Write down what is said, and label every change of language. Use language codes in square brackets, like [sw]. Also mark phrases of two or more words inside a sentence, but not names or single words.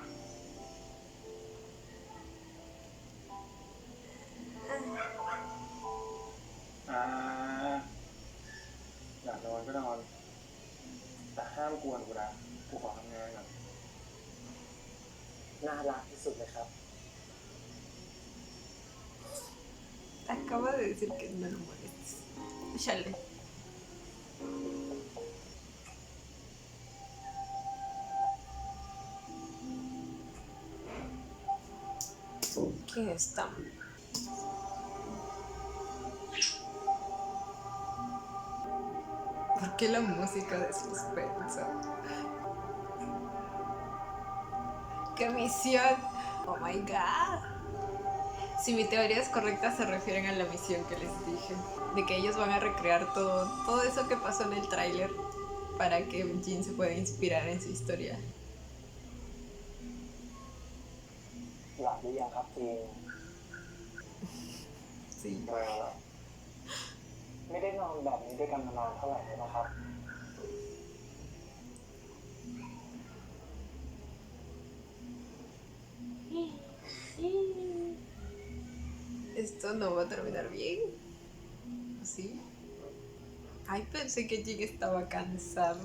[th] อยากนอนก็นอนแต่ห้ามกวนกูนะกูขอทำงานก่อนน่ารักที่สุดเลยครับ [es] Acaba de decir que no lo molestes. Chale. ¿Quién está? ¿Por qué la música de suspenso? ¡Qué misión! [en] ¡Oh my god! [es] Si mi teoría es correcta, se refieren a la misión que les dije. De que ellos van a recrear todo eso que pasó en el tráiler para que Jin se pueda inspirar en su historia. [th] หลับหรือยังครับจริง [es] Sí. [th] ไม่ได้นอนแบบนี้ด้วยกันมานานเท่าไหร่แล้วนะครับ [es] Esto no va a terminar bien. ¿Sí? Ay, pensé que Jin estaba cansado.